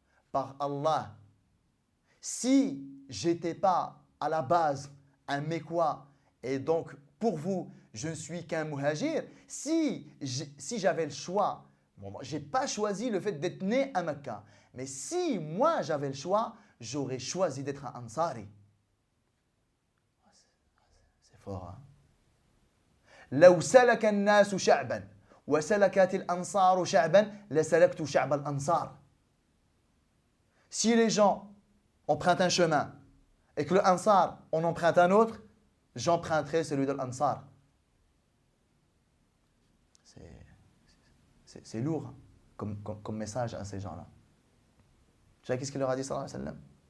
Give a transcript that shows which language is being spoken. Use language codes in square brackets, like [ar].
[ar] Par Allah, [fr] si j'étais pas à la base un Mécois, et donc pour vous, je ne suis qu'un muhajir, si j'avais le choix, bon, je n'ai pas choisi le fait d'être né à Mecca, mais si moi j'avais le choix, j'aurais choisi d'être un Ansari. C'est fort, hein? [ar] لو سلك الناس شعبا وسلكت الأنصار شعبا لسلكت شعب الأنصار. [fr] Si les gens empruntent un chemin et que le Ansar en emprunte un autre, j'emprunterai celui de l'Ansar. C'est lourd comme message à ces gens-là. Tu sais qu'est-ce qu'il leur a dit, [ar] sallallahu alayhi wa sallam?